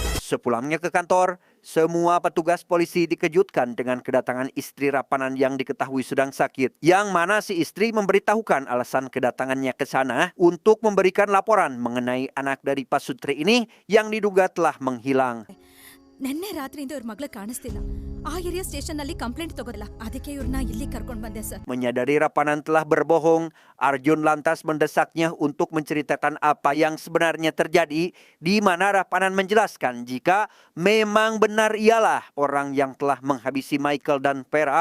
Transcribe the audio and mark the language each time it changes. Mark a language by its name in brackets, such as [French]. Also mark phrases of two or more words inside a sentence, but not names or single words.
[Indonesian] Sepulangnya ke kantor, semua petugas polisi dikejutkan dengan kedatangan istri Rapanan yang diketahui sedang sakit. Yang mana si istri memberitahukan alasan kedatangannya ke sana untuk memberikan laporan mengenai anak dari Pak Sutri ini yang diduga telah menghilang. [Kannada] ನಿನ್ನೆ ರಾತ್ರಿಯಿಂದ ಇವ್ರ ಮಗಳ ಕಾಣಿಸ್ತಿಲ್ಲ ಆ [English] area station [Kannada] ನಲ್ಲಿ ಕಂಪ್ಲೇಂಟ್ ತಗೋದಿಲ್ಲ ಅದಕ್ಕೆ ಇವ್ರನ್ನ ಇಲ್ಲಿ ಕರ್ಕೊಂಡು ಬಂದೆ ಸರ್ [Indonesian] Menyadari Rapanan telah berbohong, Arjun lantas mendesaknya untuk menceritakan apa yang sebenarnya terjadi, di mana Rapanan menjelaskan jika memang benar ialah orang yang telah menghabisi Michael dan Vera.